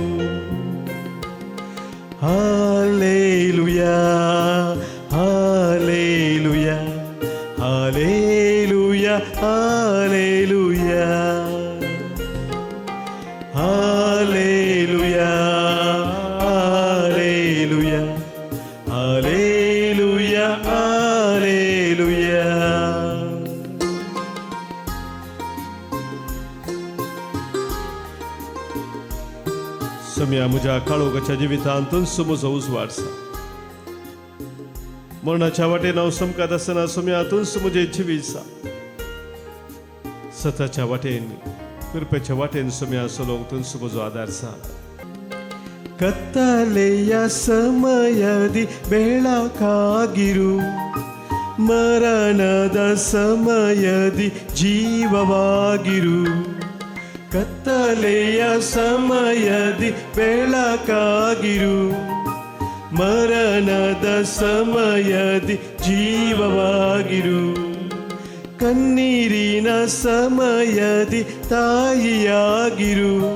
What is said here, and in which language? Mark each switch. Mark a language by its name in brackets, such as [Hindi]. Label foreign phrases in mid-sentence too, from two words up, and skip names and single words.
[Kannada] ಹಾಲೆಲೂಯಾ ಹಾಲೆಲೂಯಾ ಹಾಲೆಲೂಯಾ ಹಾಲೆಲೂಯಾ ಹಾಲೆಲೂಯಾ ಹಾಲೆಲೂಯಾ ಹಾಲೆಲೂಯಾ ಹಾಲೆಲೂಯಾ [Konkani] सोम्या म्हज्या काळोखाच्या जिवितांतून म्हजो उजवाडसा मरणाच्या वाटेन हांव समकत आसतना सोम्यातून म्हजें जिवीत आसा सताच्या वाटेन कृपेच्या वाटेन सोम्या चलोवंक तुमचो म्हजो आदार आसा [Kannada] ಕತ್ತಲೆಯ ಸಮಯದಿ ಬೆಳಕಾಗಿರು ಮರಣದ ಸಮಯದಿ ಜೀವವಾಗಿರು ಕತ್ತಲೆಯ ಸಮಯದಿ ಬೆಳಕಾಗಿರು ಮರಣದ ಸಮಯದಿ ಜೀವವಾಗಿರು ಕಣ್ಣೀರಿನ ಸಮಯದಿ ತಾಯಿಯಾಗಿರು